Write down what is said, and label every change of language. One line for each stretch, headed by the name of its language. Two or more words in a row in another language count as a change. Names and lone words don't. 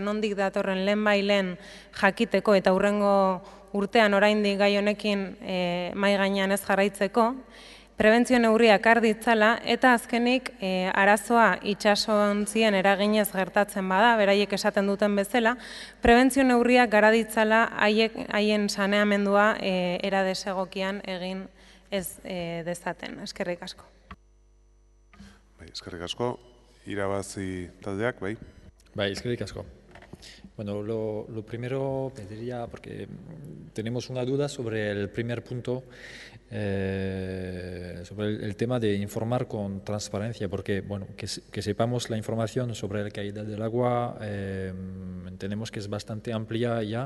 Basque: nondik datorren lehenbailen jakiteko eta hurrengo urtean oraindik gai honekin mahai gainean ez jarraitzeko, prebentzio neurriak har ditzala, eta azkenik arazoa itsasontzien eraginez gertatzen bada, beraiek esaten duten bezala, prebentzio neurriak gara ditzala haien saneamendua era desegokian egin ez dezaten. Eskerrik asko. Eskerrik asko, irabazi taldeak, bai? Bai, eskerrik asko.
Spanish: Bueno, lo primero pediría, porque tenemos una duda sobre el primer punto, sobre el tema de informar con transparencia, porque bueno, que sepamos la información sobre la calidad del agua, entendemos que es bastante amplia ya.